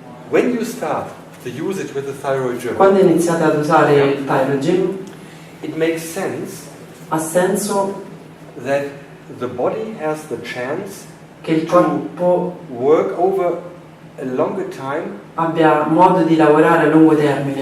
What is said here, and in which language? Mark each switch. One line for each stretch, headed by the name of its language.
English: When you start the usage with the thyroid germ,
Italian: Quando iniziate ad usare il thyrogen,
English: it makes sense
Italian: ha senso
English: that the body has the chance
Italian: che il corpo
English: work over a longer time
Italian: abbia modo di lavorare a lungo termine.